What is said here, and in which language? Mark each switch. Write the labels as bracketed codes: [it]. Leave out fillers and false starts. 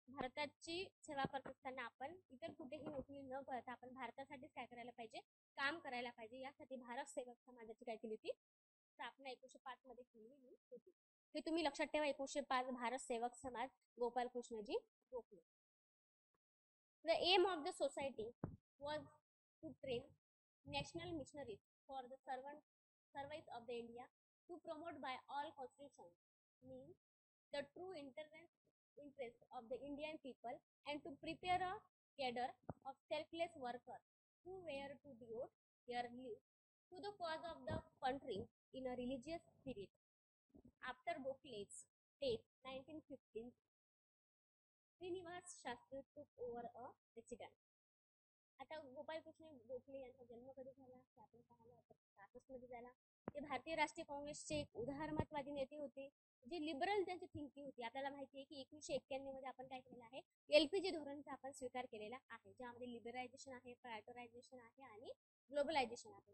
[mr] भारताची सेवा करत असताना आपण इतर कुठेही नोकरी न करता आपण भारतासाठीच काय करायला पाहिजे, काम करायला करायला पाहिजे यासाठी भारत सेवक समाजाची काय केली होती, स्थापना 1905 मध्ये केलेली होती. हे तुम्ही लक्षात ठेवा, 1905 भारत सेवक समाज, गोपालकृष्णजी Gokhale. [en] The aim of the society was to train national missionaries for the service of the India, to promote by all constitutions means the true interest of the Indian people, and to prepare a cadre of selfless workers who were to devote their lives to the cause of the country in a religious spirit. After Gokhale's death, 1915, Srinivas Shastri took over a resident. [mr] आता गोपालकृष्ण गोखले यांचा जन्म कधी झाला ते आपण पाहिलं, 1966 मध्ये झाला. ते भारतीय राष्ट्रीय काँग्रेसचे एक उदारमतवादी नेते होते, जे लिबरल त्यांची थिंकिंग होती. आपल्याला माहिती आहे की 1991 मध्ये आपण काय केलेलं आहे, LPG धोरणाचा आपण स्वीकार केलेला आहे, ज्यामध्ये लिबरलायझेशन आहे, प्रायव्हेटायझेशन आहे आणि ग्लोबलायझेशन आहे.